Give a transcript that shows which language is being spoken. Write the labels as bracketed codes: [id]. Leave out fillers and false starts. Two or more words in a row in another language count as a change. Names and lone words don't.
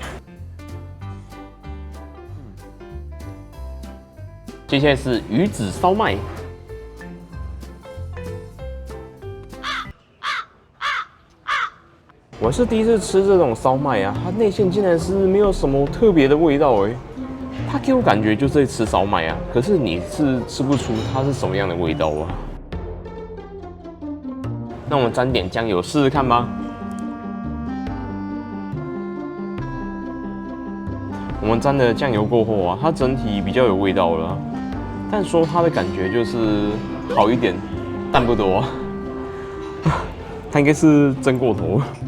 [zh] 接下來是魚子燒麥，我是第一次吃這種燒麥啊，它內餡竟然是沒有什麼特別的味道哎，它給我感覺就是在吃燒麥啊，可是你是吃不出它是什麼樣的味道啊。那我們沾點醬油試試看吧。我們沾了醬油過後啊，它整體比較有味道了。但說它的感覺就是好一點，但不多。它應該是蒸過頭。